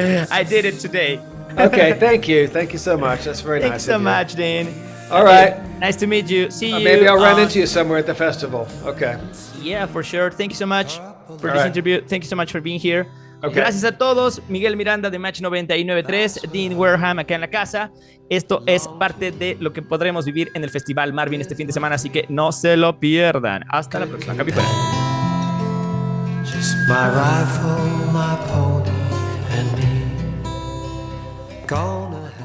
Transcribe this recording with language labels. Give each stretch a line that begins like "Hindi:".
English: I did it today. Okay, thank you so much. That's very nice. Thanks so much, Dean. All right. Nice to meet you. See you. Maybe I'll run into you somewhere at the festival. Okay. Yeah, for sure. Thank you so much for this interview. Thank you so much for being here. Okay.
Spanish: Gracias a todos. Miguel Miranda de Match 99.3, Dean Wareham acá en la casa. Esto es parte de lo que podremos vivir en el Festival Marvin este fin de semana, así que no se lo pierdan. Hasta la próxima. Capi fuera.
English: Just my rifle, my pony, and me. Gone